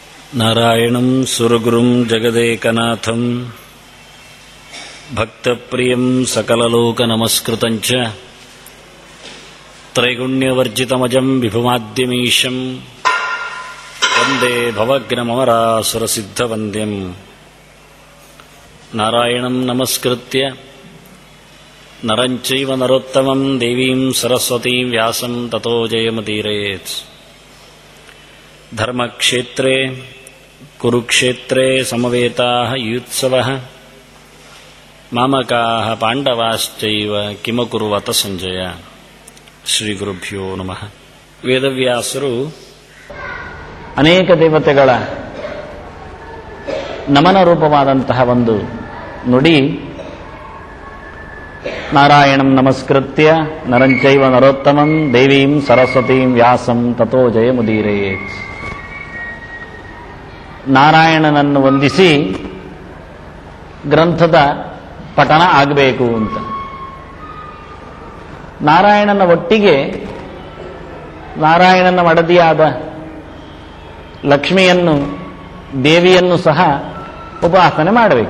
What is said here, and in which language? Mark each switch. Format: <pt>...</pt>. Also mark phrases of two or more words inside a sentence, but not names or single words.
<sa>ನಾರಾಯಣಂ ಸುರಗುರುಂ ಜಗದೇಕನಾಥಂ ಭಕ್ತಪ್ರಿಯಂ ಸಕಲಲೋಕನಮಸ್ಕೃತಂಚ ತ್ರೈಗುಣ್ಯವರ್ಜಿತಮಜಂ ವಿಭುಮಾದ್ಯಮೀಶಂ ವಂದೇ ಭವಗ್ನಮರಾಸುರಸಿದ್ಧವಂದ್ಯಂ ನಾರಾಯಣಂ ನಮಸ್ಕೃತ್ಯ ನರಂಚೈವ ನರೋತ್ತಮಂ ದೇವೀಂ ಸರಸ್ವತೀಂ ವ್ಯಾಸಂ ತತೋ ಜಯಮುದೀರಯೇತ್. ಧರ್ಮಕ್ಷೇತ್ರೇ ಕುರುಕ್ಷೇತ್ರೇ ಸಮವೇತಾಃ ಯುತ್ಸವಃ ಮಾಮಕಾಃ ಪಾಂಡವಾಶ್ಚೈವ ಕಿಮಕುರ್ವತ ಸಂಜಯ. ಶ್ರೀ ಗುರುಭ್ಯೋ ನಮಃ. ವೇದವ್ಯಾಸರು</sa> <kn>ಅನೇಕ ದೇವತೆಗಳ ನಮನ ರೂಪವಾದಂತಹ ಒಂದು ನುಡಿ</kn> <sa>ನಾರಾಯಣಂ ನಮಸ್ಕೃತ್ಯ ನರಂಚೈವ ನರೋತ್ತಮಂ ದೇವೀಂ ಸರಸ್ವತೀಂ ವ್ಯಾಸಂ ತತೋ ಜಯಮುದೀರಯೇತ್.</sa> <kn>ನಾರಾಯಣನನ್ನು ವಂದಿಸಿ ಗ್ರಂಥದ ಪಠಣ ಆಗಬೇಕು ಅಂತ. ನಾರಾಯಣನ ಒಟ್ಟಿಗೆ ನಾರಾಯಣನ ಮಡದಿಯಾದ ಲಕ್ಷ್ಮಿಯನ್ನು ದೇವಿಯನ್ನು ಸಹ ಉಪಾಸನೆ ಮಾಡಬೇಕು.</kn>